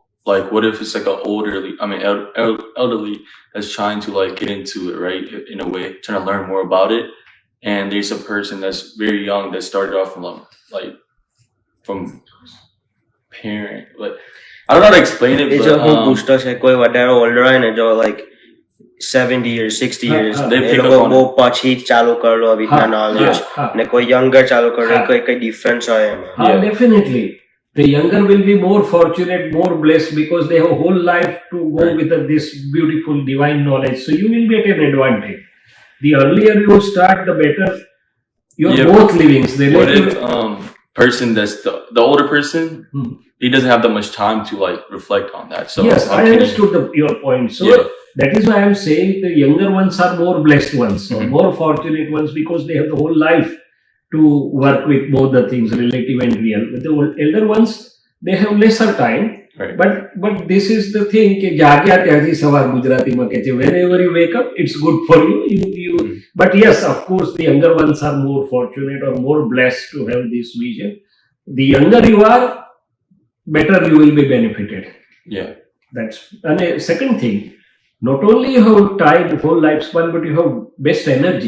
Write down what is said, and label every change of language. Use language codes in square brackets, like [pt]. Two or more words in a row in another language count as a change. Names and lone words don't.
[en] Like what if it's like an elderly that's trying to like get into it, right? In a way, trying to learn more about it. And there's a person that's very young that started off from parent. Like I don't know how to explain it, [gu] એ જો હું [en] but [gu] પૂછતો છે કોઈ વધારે older હોય ને જો [en] like 70 years 60 years they એ pick [gu] લોકો [en] up on [gu] બહુ [en] it. [gu] પછી ચાલુ કરલો આવી રીતના knowledge ને કોઈ younger ચાલુ કરે કોઈ difference હોય એમાં. [en] Yeah. Definitely. The younger will be more fortunate, more blessed because they have a whole life to go Right. with this beautiful divine knowledge. So you will be at an advantage. The earlier you start, the better. You're Yeah, both livings. What if person that's the older person, he doesn't have that much time to like reflect on that. So yes, how I can he- understood your point. So Yeah. that is why I'm saying the younger ones are more blessed ones, or Mhm. more fortunate ones because they have the whole life to work with both the things, relative and real. With the elder ones, they have lesser time. Right. But this is the thing [gu] કે જાગ્યા ત્યાંથી સવાર ગુજરાતીમાં કહે છે [en] whenever you wake up it's good for you but yes, of course the younger ones are more fortunate or more blessed to have this vision. The younger you are, better you will be benefited. Yeah. That's and a second thing, not only you have tried whole lifespan but you have best energy.